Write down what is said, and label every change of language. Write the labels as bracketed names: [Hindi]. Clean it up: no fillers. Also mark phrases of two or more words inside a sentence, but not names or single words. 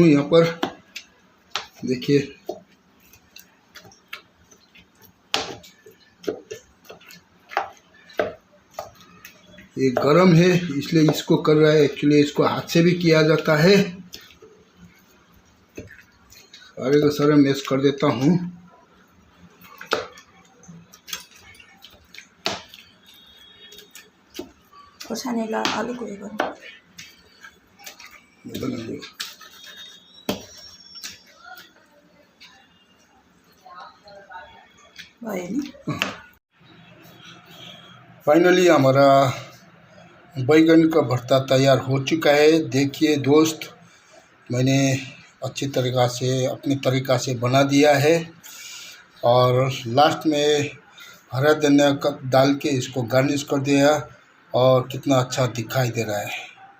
[Hindi] यहाँ पर देखिए ये गरम है इसलिए इसको कर रहा है। एक्चुअली इसको हाथ से भी किया जाता है। सारे का सारा मैश कर देता हूँ। [Nepali] खोर्सानीलाई अलिक उयो गर्नु भयो नि। [Hindi] फाइनली हमारा बैगन का भरता तैयार हो चुका है। देखिए दोस्त, मैंने अच्छी तरीक़ा से अपने तरीक़ा से बना दिया है और लास्ट में हरा धनिया का डाल के इसको गार्निश कर दिया और कितना अच्छा दिखाई दे रहा है।